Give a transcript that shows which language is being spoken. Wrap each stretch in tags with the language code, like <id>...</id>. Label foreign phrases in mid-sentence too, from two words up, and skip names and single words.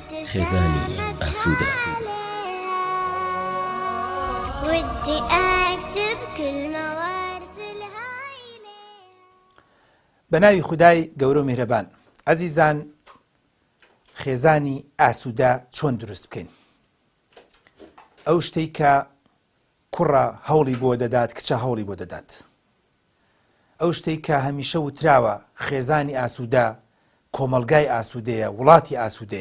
<ckb>خێزانی ئاسوودە.</ckb> <ar>ودي أكتب كلمة وأرسلها إليك.</ar> <ckb>بەناوی خودای گەورە و میهرەبان. ئەزیزان، خێزانی ئاسوودە چۆن دروست بکەین؟ ئەو شتەی کە کوڕە هەوڵی بۆ دەدات، کچە هەوڵی بۆ دەدات. ئەو شتەی کە هەمیشە وتراوە خێزانی ئاسوودە کۆمەلگای ئاسوودەیە، وڵاتی ئاسوودەیە.</ckb>